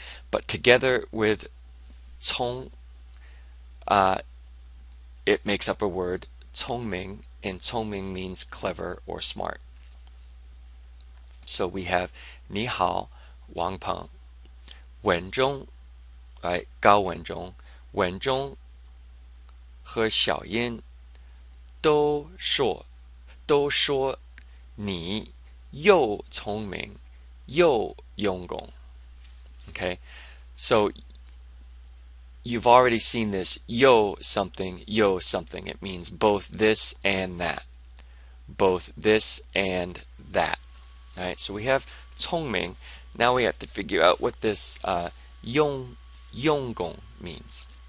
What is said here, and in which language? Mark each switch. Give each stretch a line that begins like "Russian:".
English: But together with 聪, it makes up a word, 聪明, and 聪明means clever or smart. So we have 你好, Wang Peng.
Chinese: 文中, right, 高文中, 文中和小英都说你又聪明又用功.
English: Okay, so you've already seen this yo something. It means both this and that. Both this and that. All right, so we have 聪明. Now we have to figure out what this 用功 means.